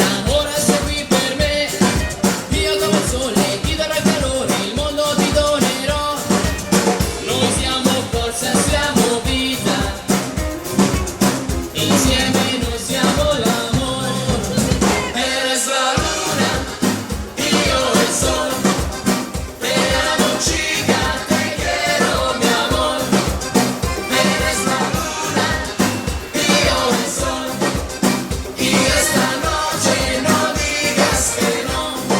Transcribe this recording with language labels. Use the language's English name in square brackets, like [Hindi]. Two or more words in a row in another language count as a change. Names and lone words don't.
[Italian] ora sei qui per me, io come il sole ti darò il calore, il mondo ti donerò, noi siamo forza, siamo vita, insieme noi siamo l'amore, [Spanish] eres la luna, io el sol, te amo chica, te quiero mi amor, eres la luna, io el sol, y esta noche no digas que no.